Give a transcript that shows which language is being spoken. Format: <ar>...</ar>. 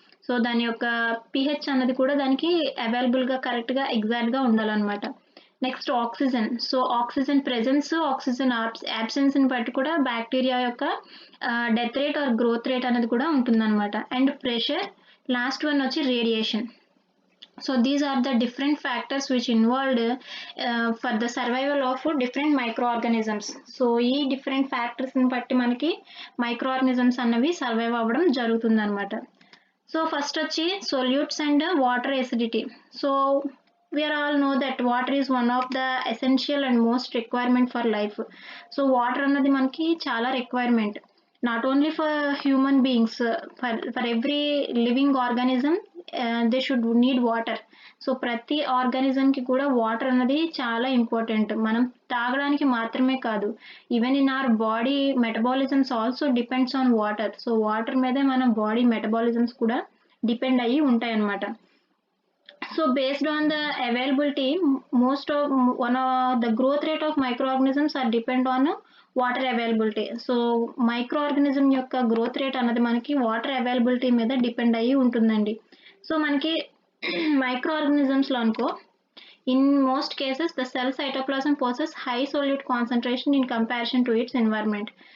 <te>So దాని యొక్క pH అన్నది కూడా దానికి అవైలబుల్‌గా కరెక్ట్‌గా ఎగ్జాక్ట్‌గా ఉండాలనమాట. Next oxygen. So oxygen presence, oxygen యాబ్సెన్స్‌ని బట్టి కూడా బ్యాక్టీరియా యొక్క death rate are growth rate అనేది కూడా ఉంటుందనమాట.</te> <en>And pressure. Last one వచ్చి radiation. So these are the different factors which involved for the survival of different microorganisms.</en> <te>So ఈ different factors ని బట్టి మనకి microorganisms అన్నవి సర్వైవ్ అవ్వడం జరుగుతుందన్నమాట.</te> <en>So first వచ్చి solutes and water acidity. So we all know that water is one of the essential and most requirement for life. So</en> <te>water అన్నది మనకి చాలా requirement.</te> <en>Not only for human beings, for every living organism they should need water.</en> <te>So ప్రతి ఆర్గానిజంకి కూడా water అన్నది చాలా important. మనం తాగడానికి మాత్రమే కాదు,</te> <en>Even in our body metabolisms also depends on water.</en> <te>So water మీదే మన బాడీ మెటబాలిజమ్స్ కూడా డిపెండ్ అయ్యి ఉంటాయన్నమాట.</te> <en>So based on the availability one of the growth rate of microorganisms are depend on water availability.</en> <te>So micro organism యొక్క growth rate అన్నది మనకి water availability మీద depend అయ్యి ఉంటుందండి.</te> <en>so</en> <te>మనకి మైక్రో ఆర్గానిజమ్స్లో అనుకో</te> <en>In most cases the cell cytoplasm possess high solute concentration in comparison to its environment.</en>